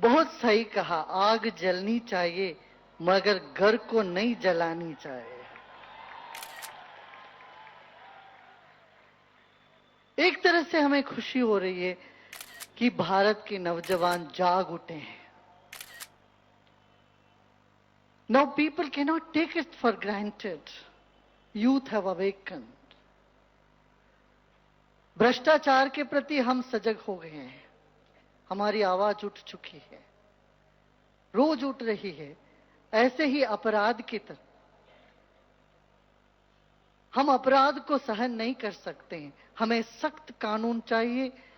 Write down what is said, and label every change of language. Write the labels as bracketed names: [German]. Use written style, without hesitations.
[Hindi] बहुत सही कहा, आग जलनी चाहिए मगर घर को नहीं जलानी चाहिए। एक तरह से हमें खुशी हो रही है कि भारत के नौजवान जाग उठे हैं। [English] Now people cannot take it for granted. Youth have awakened. [Hindi] भ्रष्टाचार के प्रति हम सजग हो गए हैं, हमारी आवाज उठ चुकी है, रोज उठ रही है। ऐसे ही अपराध की तरह हम अपराध को सहन नहीं कर सकते हैं, हमें सख्त कानून चाहिए।